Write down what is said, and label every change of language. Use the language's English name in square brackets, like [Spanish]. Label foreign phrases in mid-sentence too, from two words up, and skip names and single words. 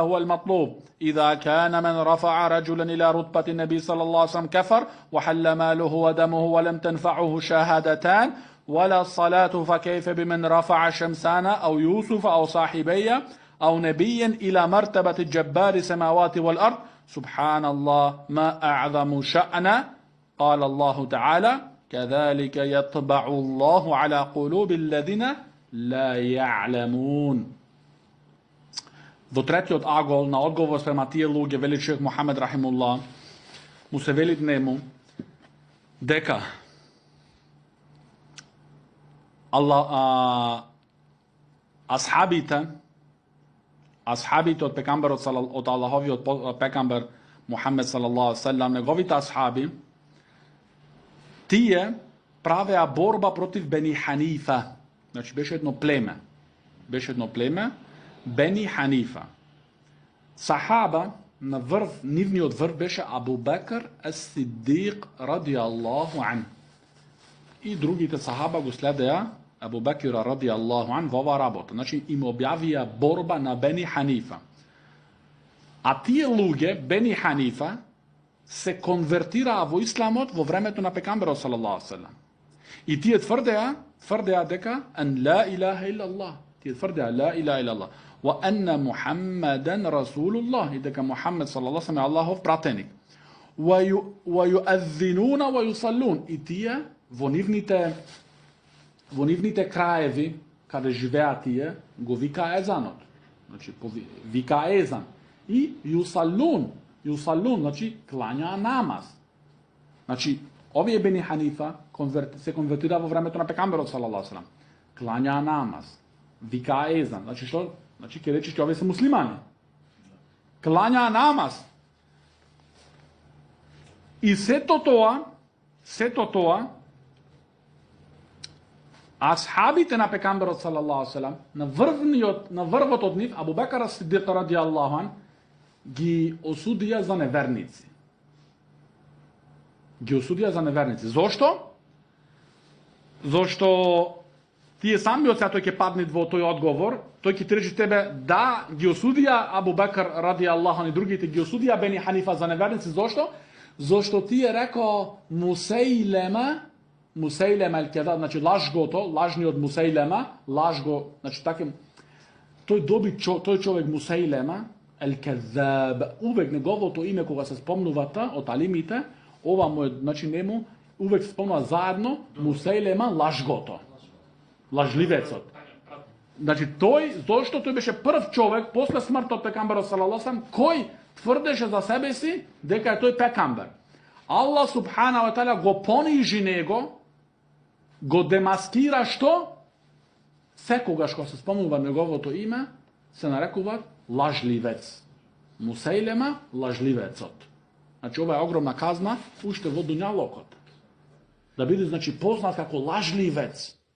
[Arabic] هو المطلوب إذا كان من رفع رجلا إلى رتبة النبي صلى الله عليه وسلم كفر وحل ماله ودمه ولم تنفعه شهادتان ولا الصلاة فكيف بمن رفع شمسان أو يوسف أو صاحبي أو نبيا إلى مرتبة الجبار السماوات والأرض سبحان الله ما أعظم شأن قال الله تعالى كذلك يطبع الله على قلوب الذين لا يعلمون. [Macedonian] Во третиот агол на одговор спрема тие луѓе вели шех Мухамед рахимуллах му се вели нему дека асхабите од пекамберот од Аллаховиот пекамбер Мухамед [Arabic] صلى الله عليه وسلم, [Macedonian] неговите асхаби, тие правеа борба против Бени Ханифа. Значи беше едно племе. Бени Ханифа. Сахаба на врв, нивниот врв беше Абу Бекр ас-Сиддиқ [Arabic] رضي الله عنه. [Macedonian] И другите сахаба го следеа Абу Бекр [Arabic] رضي الله عنه [Macedonian] во оваа работа. Значи им објавија борба на Бени Ханифа. А тие луѓе, Бени Ханифа, се конвертираа во исламот во времето на пекамберот [Arabic] صلى الله عليه وسلم. [Macedonian] И тие тврдеа дека [Arabic] أن لا إله إلا الله. [Macedonian] Тие тврдеа [Arabic] لا إله إلا الله. وأن محمدا رسول الله, [Macedonian] и дека Мухаммед [Arabic] صلى الله عليه وسلم [Macedonian] е Аллахов пратеник. [Arabic] ويؤذنون ويصلون. [Macedonian] И тие во нивните краеви каде живеат тие го вика езанот. Значи вика езан. И юсалун, значи клања намаз. Значи овие Бени Ханифа се конвертира во времето на пекамберот [Arabic] صلى الله عليه وسلم. [Macedonian] Клања намаз, вика езан. Значи што? Значи ќе речеш че овие се муслимани. Клања намаз. И сето тоа асхабите на пекамберот [Arabic] صلى الله عليه وسلم, [Macedonian] на врвот од нив Абу Бекр ас-Сиддиқ [Arabic] رضي الله عنه, [Macedonian] ги осудија за неверници. Зошто? Зошто тие самиот сега тој ќе падне во тој одговор, тој ќе ти рече тебе да ги осудија Абу Бекр [Arabic] رضي الله عنه [Macedonian] и другите ги осудија Бени Ханифа за неверници. Зошто? Зошто тие рекоа Мусейлема el-Kedab, значи лажгото, лажниот Мусейлема, лажго, значи таким, тој човек Мусейлема el-Kedab, увек неговото име кога се спомнувата од алимите, ова му е, значи нему увек се спомнува заедно Мусейлема лажгото, лажливецот. Значи зошто тој беше прв човек после смртот пекамберот [Arabic] صلى الله عليه وسلم [Macedonian] кој тврдеше за себе си дека е тој пекамбер. [Arabic] الله سبحانه وتعالى [Macedonian] го понижи него, го демаскира што? Секогаш кога се спомнува неговото име, се нарекува лажливец. Мусейлема лажливецот. Значи ова е огромна казна уште во дуњалокот. Да биде значи познат како лажливец.